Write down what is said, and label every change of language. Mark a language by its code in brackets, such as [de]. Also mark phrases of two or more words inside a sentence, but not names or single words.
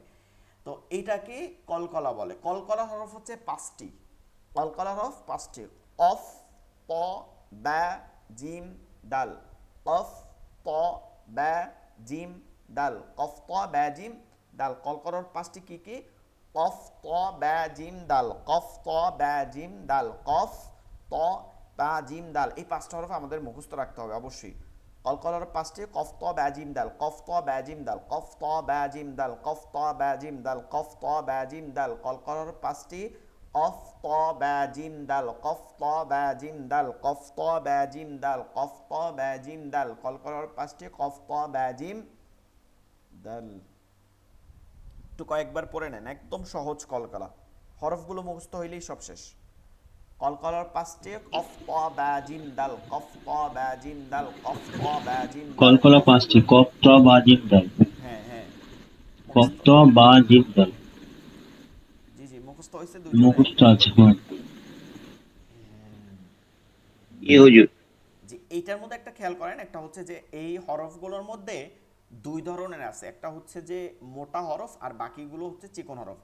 [bn] তো এইটাকে কলকলা বলে। কলকলা হরফ হচ্ছে 5টি, কলকলা হরফ 5টি, অফ, প, ব্যা, জিম, দাল, অফ, প, ব্যা, জিম, দাল, কফ, ত, ব্যা, জিম, দাল। কলকলার 5টি কি কি? কফ, ত, ব্যা, জিম, দাল, কফ, ত, ব্যা, জিম, দাল, কফ, ত, বা জিম দাল, এই 5টা হরফ আমাদের মুখস্থ রাখতে হবে অবশ্যই। কলকলার 5টি কফ ত বা জিম দাল, কফ ত বা জিম দাল, কফ ত বা জিম দাল, কফ ত বা জিম দাল, কফ ত বা জিম দাল। কলকলার 5টি কফ ত বা জিম দাল, কফ ত বা জিম দাল, কফ ত বা জিম দাল, কফ ত বা জিম দাল। কলকলার 5টি কফ ত বা জিম দাল। একটু কয়েকবার পড়ে নেন, একদম সহজ কলকলা, হরফগুলো মুখস্থ হইলেই সব শেষ। কলকলার 5টি কফ ত বা জিম দাল, কফ ত বা জিম দাল, কফ ত বা জিম দাল, কলকলা কফ। 5টি কফ ত বা জিম দাল, হ্যাঁ হ্যাঁ, কফ মুখস্থ। ত বা জিম দাল জি জি, মুখস্থ হয়েছে দুইজনের। মুখস্থ আছে। হ্যাঁ, জি হুজুর। যে এইটার মধ্যে একটা খেয়াল করেন, একটা হচ্ছে যে এই হরফগুলোর মধ্যে দুই ধরনের আছে, একটা হচ্ছে যে মোটা হরফ আর বাকিগুলো হচ্ছে চিকন হরফ।